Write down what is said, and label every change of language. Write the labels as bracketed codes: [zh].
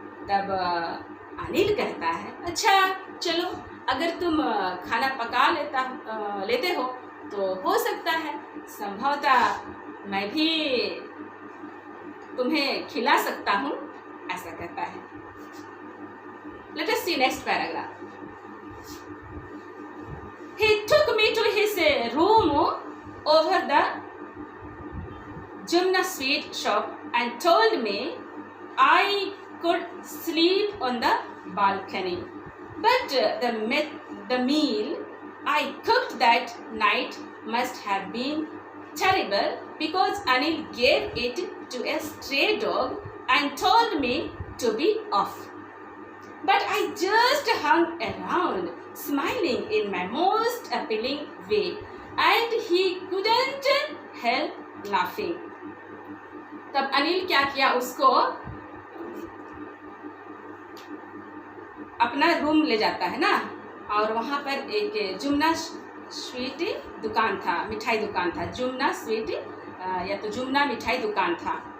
[hi] तब अनिल कहता है, अच्छा चलो अगर तुम खाना पका लेते हो तो हो सकता है संभवतः मैं भी तुम्हें खिला सकता हूँ, ऐसा कहता है। [en] Let us see next paragraph. He took me to his room over the Jumna sweet shop and told me I could sleep on the balcony. But the meal I cooked that night must have been terrible because Anil gave it to a stray dog and told me to be off. But I just hung around, smiling in my most appealing way, and he couldn't help laughing. [hi] तब अनिल क्या किया, उसको अपना room ले जाता है ना, और वहाँ पर एक जुमना स्वीट दुकान था, मिठाई दुकान था, जुमना स्वीट या तो जुमना मिठाई दुकान था।